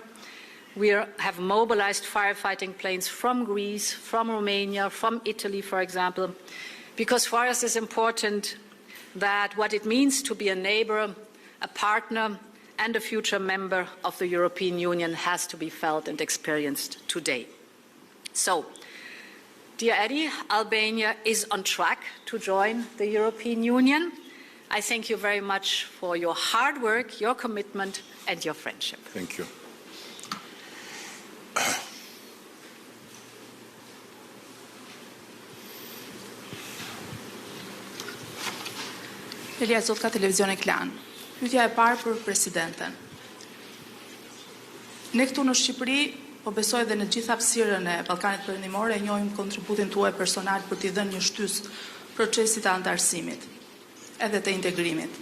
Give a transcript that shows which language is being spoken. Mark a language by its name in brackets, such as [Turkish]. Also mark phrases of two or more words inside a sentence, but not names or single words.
[English] We have mobilized firefighting planes from Greece, from Romania, from Italy, for example, because for us it's important that what it means to be a neighbor, a partner, and a future member of the European Union has to be felt and experienced today. So, dear Eddie, Albania is on track to join the European Union. I thank you very much for your hard work, your commitment, and your friendship. Thank you. [Albanian] Elia Zot ka televizion e klan. Pyetja e parë për presidenten. Ne këtu në Shqipëri, po besoj dhe në gjithë hapësirën e Ballkanit Perëndimor, e njohim kontributin tuaj personal për t'i dhënë një shtys procesit të antarësimit, edhe të integrimit.